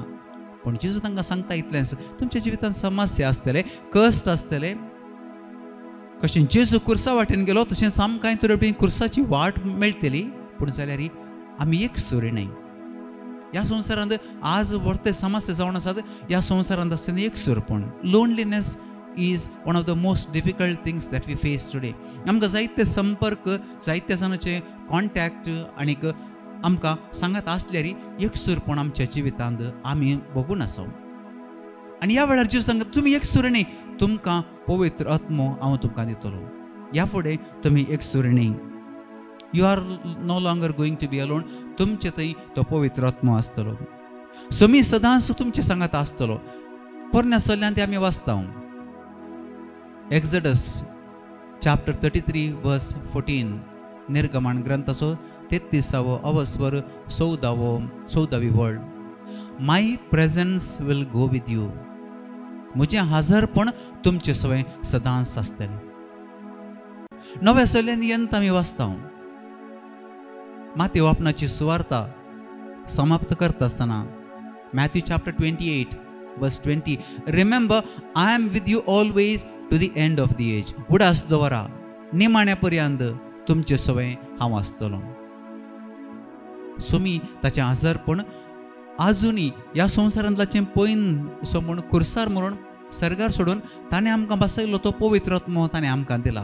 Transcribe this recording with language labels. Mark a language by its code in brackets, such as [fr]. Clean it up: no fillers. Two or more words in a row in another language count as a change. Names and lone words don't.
[kok] पूण जेजू तांकां सांगता इतलेंच, तुमच्या जिवितांत समस्या आसतले, कश्ट आसतले. कशें जेजू कुर्सा वाटेन गेलो तशेंच आमकां तरी कुर्साची वाट मेळटली. पूण जाल्यार आमी एक सुरी न्हय. ह्या संवसारांत आज व्हडते समस्या जावन आसात. ह्या संवसारांत आसतना एक सुरपण, [en] Loneliness is one of the most difficult things that we face today. [kok] आमकां जायते संपर्क, जायत्या जाणांचे कॉन्टॅक्ट आनीक आमकां सांगात आसल्यार एक सुरपण आमच्या जिवितांत आमी बघून आसा. आनी ह्या वेळार जेजू सांगता तुमी एक सुरी न्ही, तुमकां पवित्र आत्मो हांव तुमकां दितलो. ह्या फुडें तुमी एक सुरी न्ही. [en] You are no longer going to be alone. [kok] तुमचे थंय तो पवित्र आत्मो आसतलो. समी सदांच तुमचे सांगात आसतलो. पोरण्या सल्ल्यान ते आमी वाचता [en] Exodus chapter 33 verse 14, [kok] निर्गमन ग्रंथाचो 33व अवस्वर 14वी वर्ड. [en] My presence will go with you. [kok] म्हजें हजरपण तुमचे सवय सदांच आसतलें. नव्या सल्ल्यान यंत आमी वाचता माथ्यू आपणाची सुवार्ता समाप्त करता आसतना [en] Matthew chapter 28 verse 20, Remember I am with you always to the end of the age. [kok] उडास दवरा, निमाण्या पर्यंत तुमचे सवय हांव आसतलो. सुमी ताचें हजरपण आजुनी ह्या संवसारांतल्याचें पयन सो म्हूण कुर्सार मरून सर्गार सोडून ताणें आमकां बसयलो तो पवित्र आत्मो ताणें आमकां दिला.